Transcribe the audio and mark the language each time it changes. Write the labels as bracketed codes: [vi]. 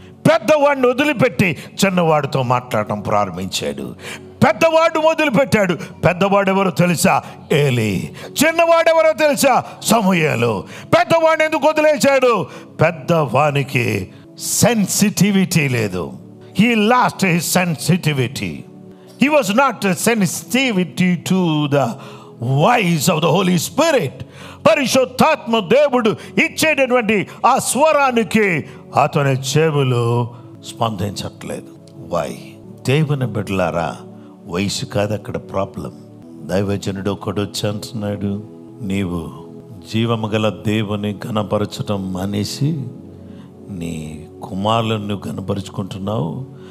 [te] పెద్దవాడిని వదిలిపెట్టి చిన్నవాడితో మాట్లాడటం ప్రారంభించాడు. పెద్దవాడు మొదలుపెట్టాడు. పెద్దవాడు ఎవరో తెలుసా? ఏలీ. చిన్నవాడెవరో తెలుసా? సమూయేలు. పెద్దవాడిని ఎందుకు వదిలేశాడు? పెద్దవానికి సెన్సిటివిటీ లేదు. [en] he lost his sensitivity. He was not sensitivity to the voice of the Holy Spirit. [te] పరిశుద్ధాత్మ దేవుడు ఇచ్చేటటువంటి ఆ స్వరానికి అతని చెవులు స్పందించట్లేదు. వై? దేవుని బిడ్డలారా, వయసు కాదు అక్కడ ప్రాబ్లం. దైవజనుడు ఒకడు వచ్చి అంటున్నాడు, నీవు జీవము గల దేవుని గణపరచడం అనేసి నీ కుమారులను నువ్వు గణపరుచుకుంటున్నావు.